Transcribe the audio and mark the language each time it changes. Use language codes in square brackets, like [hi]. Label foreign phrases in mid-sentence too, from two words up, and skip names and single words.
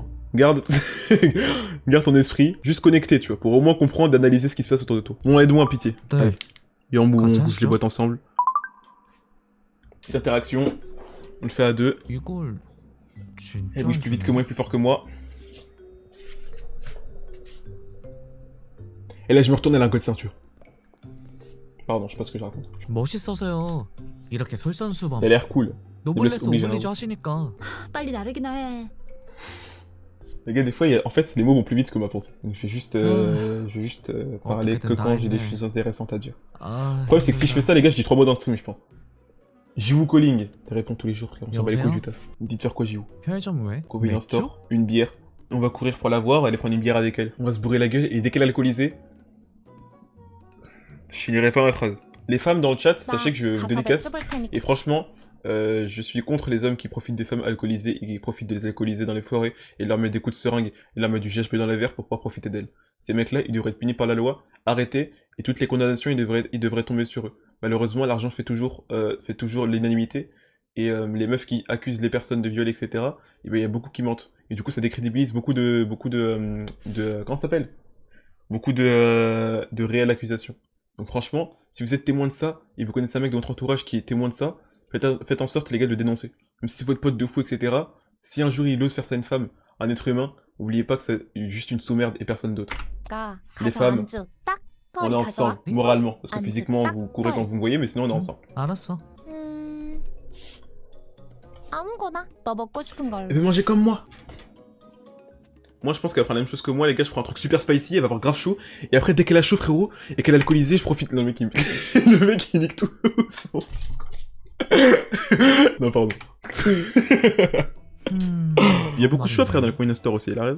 [fr] Garde... Garde ton esprit, juste connecté, tu vois, pour au moins comprendre, analyser ce qui se passe autour de toi. Bon, aide-moi, pitié. [ko] 네. [fr] Allez. Et en bout, on Quand bouge ça, les boîtes ensemble. Petite interaction. On le fait à deux. [ko] 이걸 진짜 [fr] Elle bouge plus vite que moi et plus fort que moi. Et là, je me retourne, elle a un code ceinture. Pardon, je sais pas ce que je raconte. [ko] 멋있어서요. 이렇게 솔선수범. [fr] Elle a l'air cool. [ko] 노블레스 [fr] oblige, [ko] 오블리주 [fr] hein. [ko] 하시니까. 빨리 나르기나 해. [fr] Les gars, des fois, en fait, les mots vont plus vite que ma pensée. Donc, je vais juste, parler que quand j'ai des choses intéressantes à dire. [ko] 아, [fr] Le problème, c'est que si je fais ça, les gars, je dis 3 mots dans le stream, je pense. [en] Jiwoo calling. [fr] Tu réponds tous les jours, frère. On s'en bat les couilles du taf. Dites faire quoi, Jiwoo? [ko] 편의점 왜? [en] Convenience [ko] 맥주? [fr] store, une bière. On va courir pour la voir, aller prendre une bière avec elle. On va se bourrer la gueule, et dès qu'elle est alcoolisée... Je finirai pas ma phrase. Les femmes dans le chat, sachez que je [ko] 가서 [fr] dédicace. [ko] 맥주 볼 테니까. [fr] Et franchement, je suis contre les hommes qui profitent des femmes alcoolisées et qui profitent de les alcooliser dans les forêts et leur mettent des coups de seringue et leur mettent du GHB dans les verres pour pouvoir profiter d'elles. Ces mecs-là, ils devraient être punis par la loi, arrêtés, et toutes les condamnations, ils devraient tomber sur eux. Malheureusement, l'argent fait toujours l'unanimité, et les meufs qui accusent les personnes de viol, etc., et ben, il y a beaucoup qui mentent. Et du coup, ça décrédibilise beaucoup de comment ça s'appelle? Beaucoup de réelles accusations. Donc franchement, si vous êtes témoin de ça, et vous connaissez un mec de votre entourage qui est témoin de ça, faites en sorte, les gars, de le dénoncer. Même si c'est votre pote de fou, etc., si un jour il ose faire ça à une femme, un être humain, n'oubliez pas que c'est juste une sous-merde et personne d'autre. [ko] 가, [fr] Les [ko] 가서 [fr] femmes, [ko] 안주 딱 [fr] On est [ko] 거리 [fr] ensemble, [ko] 가져와. [fr] moralement, parce que Un physiquement, petit vous tac, courez quand vous me voyez, mais sinon on est ensemble. [ko] 알았어. 아무거나 너 먹고 싶은 걸로. [fr] Elle veut manger comme moi. Moi, je pense qu'elle va prendre la même chose que moi, les gars, je prends un truc [en] super spicy, [fr] elle va avoir grave chaud, et après, dès qu'elle a chaud, frérot, et qu'elle est alcoolisée, je profite. Non, le mec, le mec, il nique tout son discours. Non, pardon. Il y a beaucoup de choix, frère, dans le [en] Convenience Store [fr] aussi, il a raison.